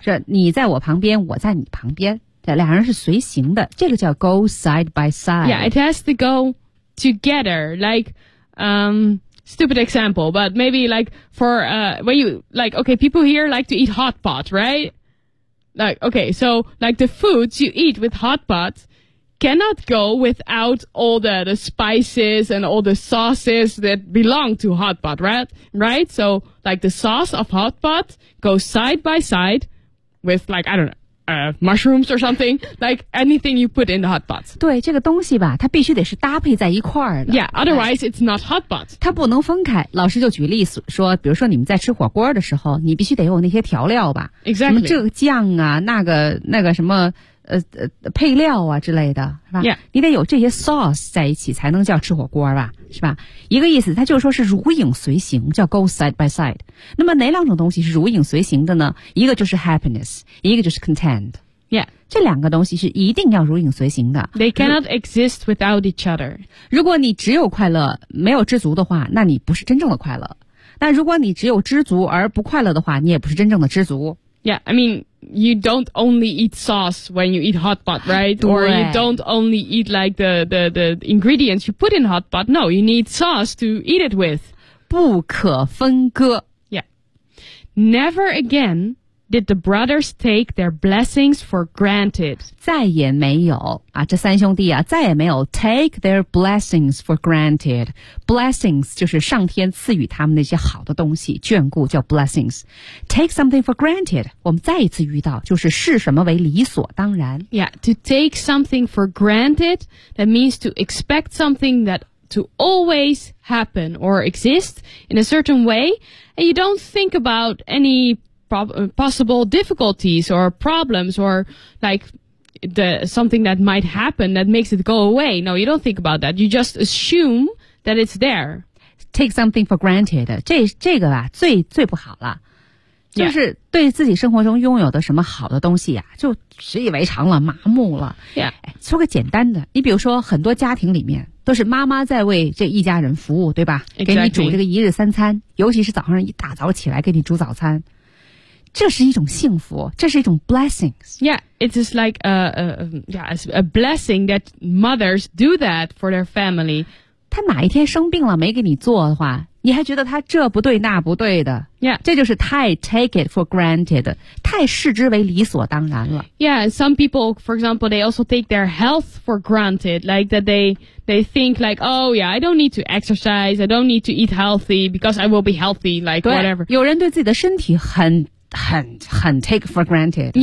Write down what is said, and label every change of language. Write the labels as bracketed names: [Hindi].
[Chinese] 这你在我旁边我在你旁边。这两人是随行的。这个叫 [English] go side by side. Yeah, it has to go together, like, Stupid example, but maybe like for, when you, like, okay, people here like to eat hot pot, right? Like, okay, so like the foods you eat with hot pot cannot go without all the spices and all the sauces that belong to hot pot, right? Right? So like the sauce of hot pot goes side by side with like, I don't know. Mushrooms or something like anything you put in the hot pot [Chinese] 对这个东西吧它必须得是搭配在一块儿的 [English] Yeah, otherwise it's not hot pot [Chinese] 它不能分开老师就举例说比如说你们在吃火锅的时候你必须得有那些调料吧 [English] Exactly [Chinese] 什么这个酱啊那个什么配料啊之类的，是吧？ [English] Yeah. [Chinese] 你得有这些 sauce 在一起才能叫吃火锅吧，是吧？一个意思，它就是说是如影随形，叫 [English] go side by side。 [Chinese] 那么哪两种东西是如影随形的呢？一个就是 happiness， 一个就是 content。 [English] Yeah. [Chinese] 这两个东西是一定要如影随形的。 [English] They cannot exist without each other. [Chinese] 如果你只有快乐，没有知足的话，那你不是真正的快乐。但如果你只有知足而不快乐的话，你也不是真正的知足。 [English] Yeah, I mean, you don't only eat sauce when you eat hot pot, right? Or you don't only eat like the ingredients you put in hot pot. No, you need sauce to eat it with. [Chinese] 不可分割。 [English] Yeah. Never again... Did the brothers take their blessings for granted? [Chinese] 再也没有啊，这三兄弟啊，再也没有 [English] take their blessings for granted. [Chinese] Blessings 就是上天赐予他们那些好的东西，眷顾叫 blessings. [English] Take something for granted. [Chinese] 我们再一次遇到，就是视什么为理所当然。 [English] Yeah, to take something for granted, that means to expect something that to always happen or exist in a certain way, and you don't think about any... possible difficulties or problems or like the something that might happen that makes it go away. No, you don't think about that. You just assume that it's there. Take something for granted. [Chinese] 这个吧，最不好了，就是对自己生活中拥有的什么好的东西啊，就习以为常了，麻木了。 [English] Yeah. [Chinese] 说个简单的，你比如说很多家庭里面都是妈妈在为这一家人服务，对吧？ [English] Exactly. [Chinese] 给你煮这个一日三餐，尤其是早上一大早起来给你煮早餐。这是一种幸福，这是一种 blessings. [English] Yeah, it is like a blessing that mothers do that for their family. [Chinese] 他哪一天生病了没给你做的话，你还觉得他这不对那不对的。 [English] Yeah. [Chinese] 这就是太 [English] take it for granted, [Chinese] 太视之为理所当然了。 [English] Yeah, some people, for example, they also take their health for granted, like that they think like, oh yeah, I don't need to exercise, I don't need to eat healthy because I will be healthy, like whatever. [Chinese] 有人对自己的身体很 [English] take for granted.